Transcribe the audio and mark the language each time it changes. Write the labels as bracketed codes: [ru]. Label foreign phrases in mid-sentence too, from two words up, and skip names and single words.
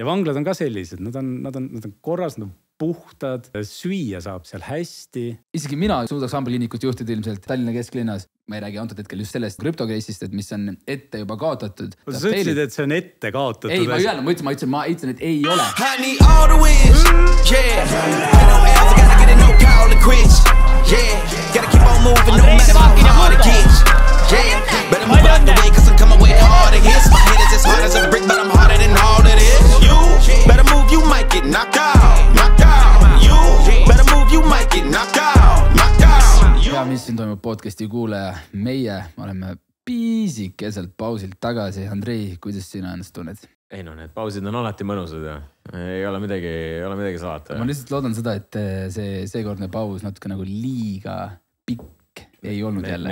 [et] Ja vanglad on ka sellised, nad on korras, nad on puhtad, süüa saab seal hästi. Isegi mina suudaks hambakliinikut juhtida ilmselt Tallinna kesklinnas. Ma ei räägi antud hetkel just sellest krüptokreisist, et mis on ette juba kaotatud. Sa ütlesid, et see on ette kaotatud. Ei, ma ütlen, et ei ole. [en] I need all the wins, yeah. Ain't no else, I gotta get it, no call to quits, yeah. Gotta keep on moving, no matter how hard it gets, yeah. Better move out the way, cause I'm coming with harder hits. My head is as hard as a brick, but I'm harder than all of this. You better move, you might get knocked out, knocked out. You better move, you might get knocked out, knocked out. [et] Ja mis siin toimub podcasti kuulaja? Meie oleme piisikeselt pausilt tagasi. Andrei, kuidas sina ennast tunned? Ei no, need pausid on alati mõnusad ja ei ole midagi salata. Ma lihtsalt loodan seda, et seekordne paus natuke nagu liiga pikk ei olnud jälle.